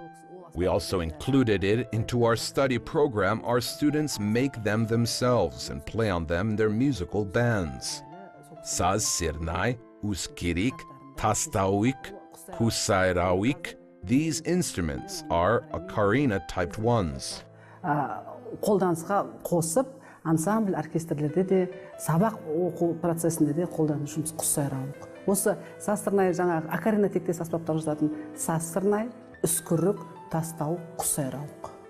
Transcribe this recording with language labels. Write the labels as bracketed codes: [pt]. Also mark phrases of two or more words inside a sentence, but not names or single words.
[en] We also included it into our study program. Our students make them themselves and play on them in their musical bands. Saz Sirnai, Uskirik, Tastauik, Kusairawik, these instruments are ocarina-typed ones. [kk] Қолданысқа қосып, ансамбль оркестрлерде де, сабақ оқу процесінде де қолданышымыз құс-сайрауық. Осы саз-сырнай жаңағы окарина тектес аспаптар жазатын саз-сырнай, үскірік, тастауық, құс-сайрауық.